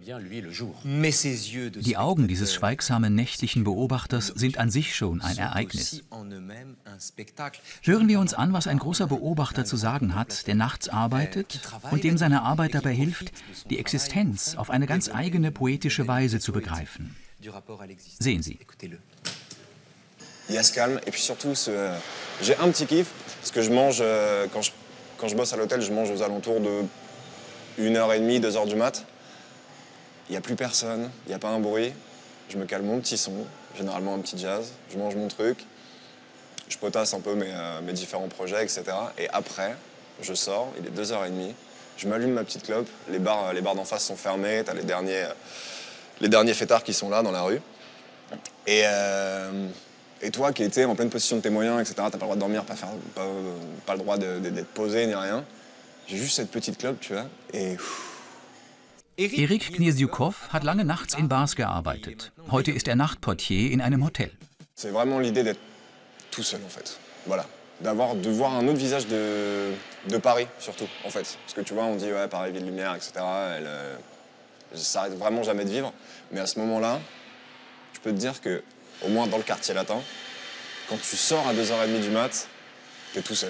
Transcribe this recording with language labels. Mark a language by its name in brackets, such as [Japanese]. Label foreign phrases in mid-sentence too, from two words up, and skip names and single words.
[German] Die Augen dieses schweigsamen nächtlichen Beobachters sind an sich schon ein Ereignis. Hören wir uns an, was ein großer Beobachter zu sagen hat, der nachts arbeitet und dem seine Arbeit dabei hilft, die Existenz auf eine ganz eigene poetische Weise zu begreifen. Sehen Sie. [French] Il y a ce calme et puis surtout j'ai un petit kiff parce que je mange quand je bosse à l'hôtel, je mange aux alentours de 1h30, 2h du mat. Il n'y a plus personne, il n'y a pas un bruit. Je me cale mon petit son, généralement un petit jazz. Je mange mon truc. Je potasse un peu mes différents projets, etc. Et après, je sors, il est 2h30. Je m'allume ma petite clope. Les bars d'en face sont fermés. T'as les derniers fêtards qui sont là dans la rue. Et toi qui étais en pleine possession de tes moyens, etc., t'as pas le droit de dormir, pas le droit d'être posé ni rien. J'ai juste cette petite clope, tu vois, et... [German] Erik Knieziokow hat lange nachts in Bars gearbeitet. Heute ist er Nachtportier in einem Hotel. [French] C'est vraiment l'idée d'être tout seul, en fait. Voilà. De voir un autre visage de Paris, surtout, en fait. Parce que tu vois, on dit, ouais, Paris, ville lumière, etc., ça s'arrête vraiment jamais de vivre. Mais à ce moment-là, je peux te dire que, au moins dans le quartier latin, quand tu sors à 2h30 du mat, t'es tout seul.